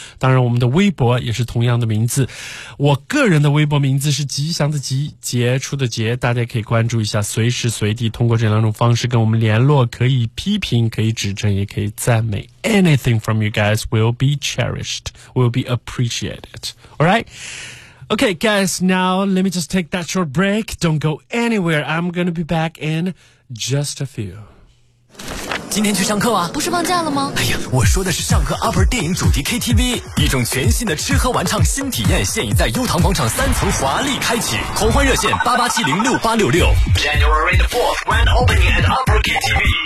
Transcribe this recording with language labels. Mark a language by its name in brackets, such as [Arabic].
[Chinese] 当然我们的微博也是同样的名字。我个人的微博名字是吉祥的吉，杰出的杰，大家可以关注一下，随时随地通过这两种方式跟我们联络，可以批评，可以指正，也可以赞美。 [English] Anything from you guys will be cherished, will be appreciated. Alright? Okay, guys, now let me just take that short break. Don't go anywhere. I'm gonna be back in just a few. [Chinese] 今天去上课啊？不是放假了吗？哎呀，我说的是上课 upper 电影主题 KTV， 一种全新的吃喝玩唱新体验，现已在优唐广场三层华丽开启。狂欢热线88706866。 [English] January 4th, grand opening at upper KTV。